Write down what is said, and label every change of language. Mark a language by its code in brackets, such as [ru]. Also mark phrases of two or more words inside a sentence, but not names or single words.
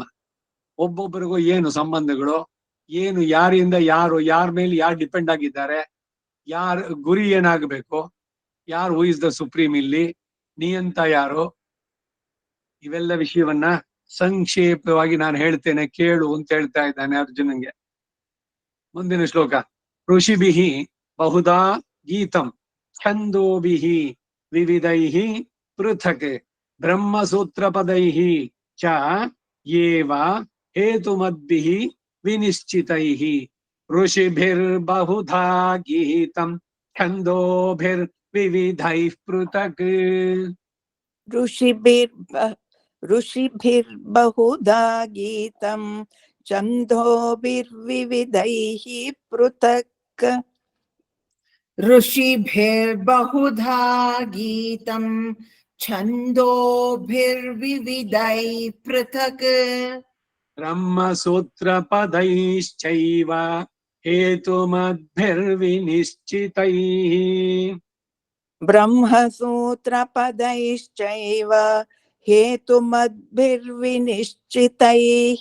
[kn] ಒಬ್ಬೊಬ್ಬರಿಗೂ ಏನು ಸಂಬಂಧಗಳು, ಏನು ಯಾರಿಂದ ಯಾರು, ಯಾರ ಮೇಲೆ ಯಾರು ಡಿಪೆಂಡ್ ಆಗಿದ್ದಾರೆ, ಯಾರ ಗುರಿ ಏನಾಗಬೇಕು, ಯಾರು [en] who is the supreme [kn] ಇಲ್ಲಿ, ನಿಯಂತ ಯಾರು, ಇವೆಲ್ಲ ವಿಷಯವನ್ನ ಸಂಕ್ಷೇಪವಾಗಿ ನಾನು ಹೇಳ್ತೇನೆ ಕೇಳು ಅಂತ ಹೇಳ್ತಾ ಇದ್ದಾನೆ ಅರ್ಜುನನ್ಗೆ. ಮುಂದಿನ ಶ್ಲೋಕ. [sa] ಋಷಿಭಿಹಿ ಬಹುಧಾ ಗೀತಂ ಛಂದೋಭಿಹಿ ವಿವಿಧೈಃ ಪೃಥಕ್ ಬ್ರಹ್ಮಸೂತ್ರ ಪದೈಃ ಚ ಯೇವ ಹೇತುಮದ್ಭಿಃ ವಿನಿಶ್ಚಿತೈಃ ಋಷಿಭಿರ್ಬಹುಧಾ ಗೀತಂ ಛಂದೋಭಿರ್ ವಿವಿಧೈಃ ಪೃಥಕ್. ಋಷಿಭಿರ್ಬಹುಧಾ ಗೀತಂ ಛಂದೋಭಿರ್ವಿವಿಧೈಃ ಪೃಥಕ್. ಋಷಿಭಿರ್ಬಹುಧಾ ಗೀತಂ ಛಂದೋಭಿರ್ವಿವಿಧೈಃ ಪೃಥಕ್. ಬ್ರಹ್ಮಸೂತ್ರ ಪದೈಶ್ಚೈವ ಹೇತುಮದ್ಭಿರ್ವಿನಿಶ್ಚಿತೈಃ. ಬ್ರಹ್ಮಸೂತ್ರ ಪದೈಶ್ಚೈವ ಹೇತುಮದ್ಭಿರ್ವಿನಿಶ್ಚಿತೈಃ.